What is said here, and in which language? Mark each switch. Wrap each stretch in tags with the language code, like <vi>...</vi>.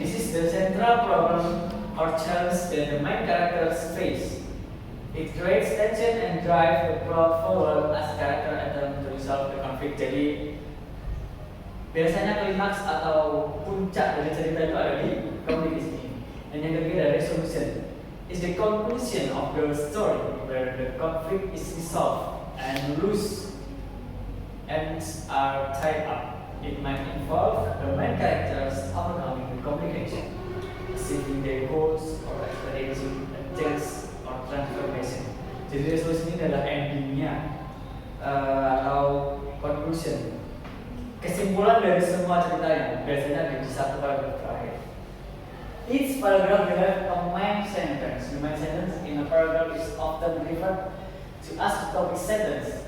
<en>This is the central problem or challenge that the main characters face. It creates tension and drives the plot forward as character attempt to resolve the conflict.</en> <id>Jadi biasanya klimaks atau puncak dari cerita itu ada di complication ini. Dan yang ketiga ada resolution.</id> <en>Is the conclusion of the story where the conflict is resolved and loose ends are tied up. It might involve the main characters overcoming the complication, achieving their goals, or experiencing a change or transformation.</en> <id>Jadi resolusi ini adalah endingnya atau conclusion, kesimpulan dari semua ceritanya. Biasanya ada di satu paragraf terakhir.</id> <en>Each paragraph has a main sentence. The main sentence in a paragraph is often referred to as the topic sentence.</en>